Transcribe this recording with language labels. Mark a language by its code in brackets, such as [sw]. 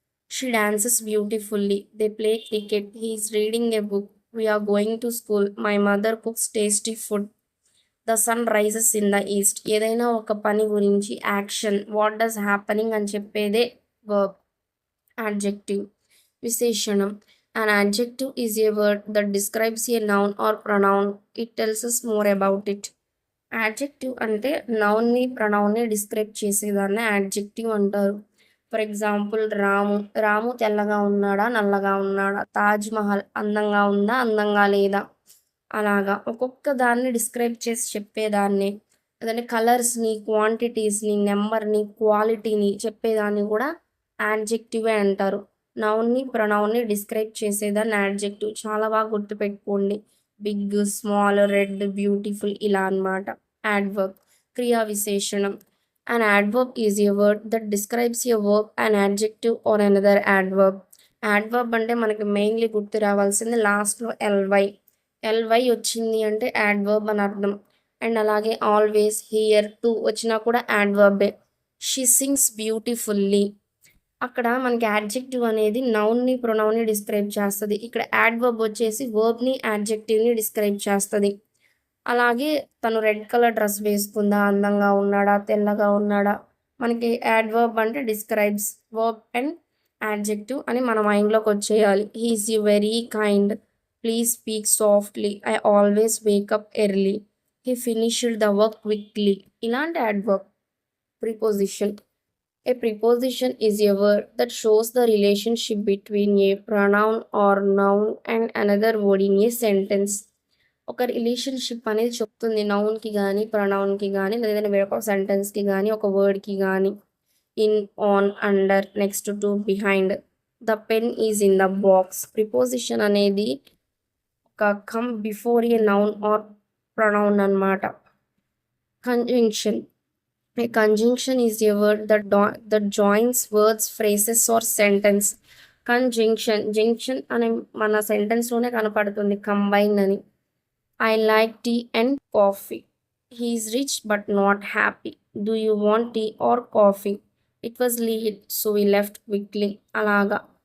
[en] She dances beautifully, they play cricket, he is reading a book, we are going to school, my mother cooks tasty food, the sun rises in the east. [te] ఏదైనా ఒక పని గురించి action, [en] what does happening [te] అని చెప్పేదే verb. Adjective, విశేషణం. [en] An adjective is a word that describes a noun or pronoun. It tells us more about it. [te] Adjective అంటే నౌన్ని, ప్రొనౌన్ని describe చేసేదాన్ని adjective అంటారు. ఫర్ ఎగ్జాంపుల్, రాము, రాము తెల్లగా ఉన్నాడా, నల్లగా ఉన్నాడా. తాజ్ మహల్, అందంగా ఉందా, అందంగా లేదా. అలాగా ఒక్కొక్క దాన్ని డిస్క్రైబ్ చేసి చెప్పేదాన్ని, అదే కలర్స్ని, క్వాంటిటీస్ని, నెంబర్ని, క్వాలిటీని చెప్పేదాన్ని కూడా యాడ్జెక్టివే అంటారు. నౌన్ని, ప్రొనౌన్ని డిస్క్రైబ్ చేసేదాన్ని యాడ్జెక్టివ్. చాలా బాగా గుర్తుపెట్టుకోండి. బిగ్, స్మాల్, రెడ్, బ్యూటిఫుల్, ఇలా అన్నమాట. యాడ్వర్బ్, క్రియా విశేషణం. [en] An adverb is a word that describes a verb, an adjective or another adverb. [te] Adverb అంటే మనకి మెయిన్లీ గుర్తు రావాల్సింది లాస్ట్లో ఎల్వై. ఎల్వై వచ్చింది అంటే యాడ్వర్బ్ అని అర్థం. అండ్ అలాగే ఆల్వేస్, హియర్, టు వచ్చినా కూడా యాడ్వర్బే. [en] she sings beautifully, [te] అక్కడ మనకి యాడ్జెక్టివ్ అనేది నౌన్ని, ప్రొనౌన్ని డిస్క్రైబ్ చేస్తుంది. ఇక్కడ యాడ్వర్బ్ వచ్చేసి వర్బ్ని, యాడ్జెక్టివ్ని డిస్క్రైబ్ చేస్తుంది. అలాగే తను రెడ్ కలర్ డ్రెస్ వేసుకుందా, అందంగా ఉన్నాడా, తెల్లగా ఉన్నాడా, మనకి యాడ్వర్బ్ అంటే డిస్క్రైబ్స్, వర్బ్ అండ్ యాడ్జెక్టివ్ అని మన మైండ్లోకి వచ్చేయాలి. [en] He is you very kind, please speak softly, I always wake up early, he finished the work quickly. [te] ఇలాంటి adverb. Preposition. [en] A preposition is a word that shows the relationship between a pronoun or noun and another word in a sentence. [te] ఒక relationship అనేది చెప్తుంది నౌన్కి కానీ, ప్రొనౌన్కి కానీ, లేదంటే వేరొక సెంటెన్స్కి కానీ, ఒక వర్డ్కి కానీ. [en] In, on, under, next to, behind. The pen is in the box. Preposition [te] అనేది ఒక [en] come before a noun or pronoun [te] అన్నమాట. [en] Conjunction. A conjunction is a word that joins words, phrases or sentence. [te] Conjunction, junction అనే మన సెంటెన్స్లోనే కనపడుతుంది, combine అని. [en] I like tea and coffee, he is rich but not happy, do you want tea or coffee, it was late so we left quickly. [te] అలాగా.